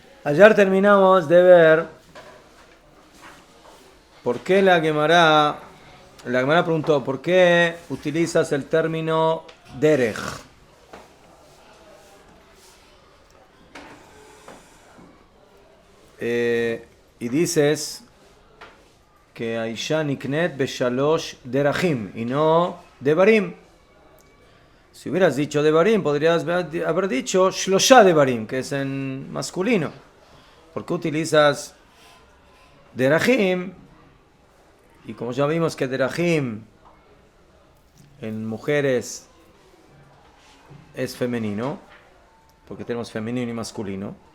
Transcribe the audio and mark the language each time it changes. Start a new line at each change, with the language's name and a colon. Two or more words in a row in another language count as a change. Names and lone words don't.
Spanish: Ayer terminamos de ver por qué la Gemara preguntó, ¿por qué utilizas el término derech? Y dices que
Hebrew: אשה נקנית בשלש דרכים
Spanish: y no devarim. Si hubieras dicho devarim, podrías haber dicho
Hebrew: שלשה דברים,
Spanish: que es en masculino. ¿Por qué utilizas derachim? Y como ya vimos que derachim en mujeres es femenino, porque tenemos femenino y masculino.